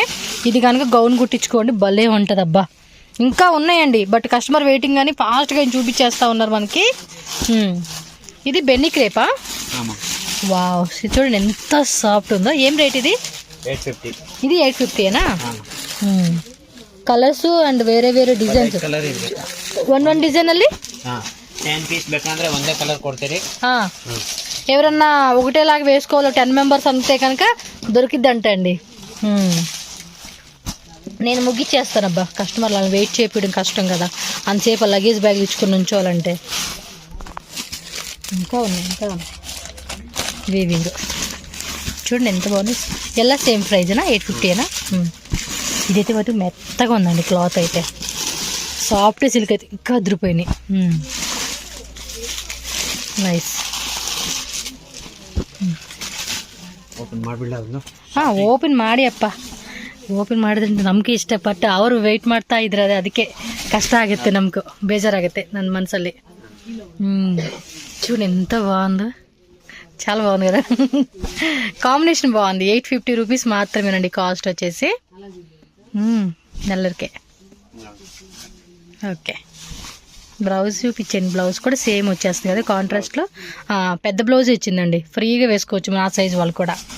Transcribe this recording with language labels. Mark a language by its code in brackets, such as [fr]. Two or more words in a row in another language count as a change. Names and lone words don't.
[te] ఇది కనుక గౌన్ కుట్టించుకోండి, భలే ఉంటుంది అబ్బా. ఇంకా ఉన్నాయండి, [en] but customer waiting [te] అని ఫాస్ట్గా చూపించేస్తూ ఉన్నారు మనకి. ఇది బెన్నీ క్రేపా? వావ్, చూడండి ఎంత సాఫ్ట్ ఉందో. ఏం రేట్ ఇది? 850. ఇది 850ఏనా? [en] colours and [kn] ಬೇರೆ ಬೇರೆ ಡಿಸೈನ್ಸ್ ಒಂದೊಂದು ಡಿಸೈನ್ ಅಲ್ಲಿ 10 పీస్ ಬೇಕಂದ್ರೆ ಒಂದೇ ಕಲರ್ ಕೊಡ್ತೀರಿ. [te] ఎవరన్నా ఒకటేలాగా వేసుకోవాలో 10 మెంబర్స్ అంతే కనుక దొరికిద్దంట అండి. నేను ముగ్గిచ్చేస్తానబ్బా, కస్టమర్లను వెయిట్ చేయడం కష్టం కదా, అంతసేపు [en] luggage bag [te] ఇచ్చుకుని ఉంచోవాలంటే. ఇంకా ఉన్నాయి వీవింగ్ చూడండి ఎంత బాగుంది. ఎలా సేమ్ ప్రైజేనా? 850ఏనా? ఇదైతే మాత్రం మెత్తగా ఉందండి. క్లాత్ అయితే [en] soft silk [te] అయితే ఇంకా అదిరిపోయినాయి. [en] ನೈಸ್. [kn] ಓಪನ್ ಮಾಡಿ ಅಪ್ಪ, ಓಪನ್ ಮಾಡಿದ್ರೆ ನಮ್ಗೆ ಇಷ್ಟಪಟ್ಟು ಅವರು ವೆಯ್ಟ್ ಮಾಡ್ತಾ ಇದ್ರೆ ಅದಕ್ಕೆ ಕಷ್ಟ ಆಗುತ್ತೆ, ನಮ್ಗೆ ಬೇಜಾರಾಗುತ್ತೆ ನನ್ನ ಮನಸ್ಸಲ್ಲಿ. [te] చూడు ఎంత బాగుందో, చాలా బాగుంది కదా. కాంబినేషన్ బాగుంది. 850 రూపీస్ మాత్రమేనండి కాస్ట్ వచ్చేసి. నెల్లరికే. ఓకే, బ్లౌజ్ చూపించండి. బ్లౌజ్ కూడా సేమ్ వచ్చేస్తుంది కదా కాంట్రాస్ట్లో. పెద్ద బ్లౌజ్ ఇచ్చిందండి, ఫ్రీగా వేసుకోవచ్చు మా సైజ్ వాళ్ళు కూడా.